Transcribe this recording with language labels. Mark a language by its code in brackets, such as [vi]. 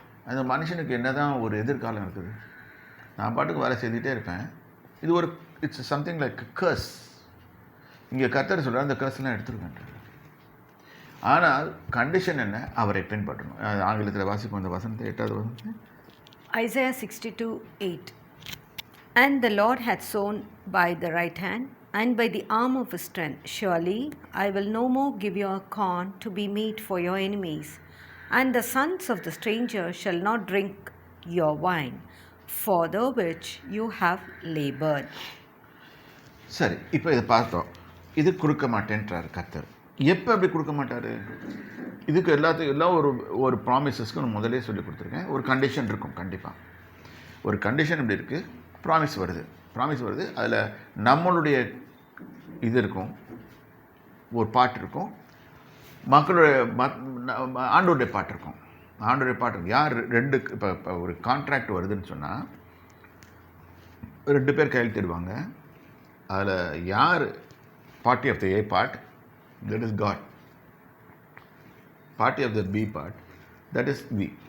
[ta] அந்த மனுஷனுக்கு என்ன தான் ஒரு எதிர்காலம் இருக்குது? நான் பாட்டுக்கு வேலை செய்துகிட்டே இருப்பேன். இது ஒரு [en] It's something like curse. [ta] இங்கே கர்த்தர் சொல்கிறார், அந்த கர்ஸ்லாம் எடுத்துருக்கேன். ஆனால் கண்டிஷன் என்ன? அவரை பின்பற்றணும். ஆங்கிலத்தில் வாசிப்போம் இந்த வசனத்தை, 8வது வசனத்தை. [en] Isaiah 62:8. And the Lord hath sown by the right hand, and by the arm of his strength. Surely I will no more give you a corn to be meat for your enemies, and the sons of the stranger shall not drink your wine, for the which you have labored. [ta] சரி, இப்போ இதை பார்த்தோம். இது கொடுக்க மாட்டேன்றார் கர்த்தர். எப்போ அப்படி கொடுக்க மாட்டார்? இதுக்கு எல்லாம் ஒரு ப்ராமிசஸ்க்கு நான் முதலே சொல்லி கொடுத்துருக்கேன். ஒரு கண்டிஷன் இருக்கும். கண்டிப்பாக ஒரு கண்டிஷன் இப்படி இருக்குது, ப்ராமிஸ் வருது. அதில் நம்மளுடைய இது இருக்கும், ஒரு பாட்டு இருக்கும், மக்களுடைய ஆண்டோடைய பாட்டு இருக்கும். யார் ரெண்டு இப்போ ஒரு கான்ட்ராக்ட் வருதுன்னு சொன்னால் 2 பேர் கையெழுத்திடுவாங்க. அதில் யார் [en] Party of the A part, that is God. Party of the B part, that is we.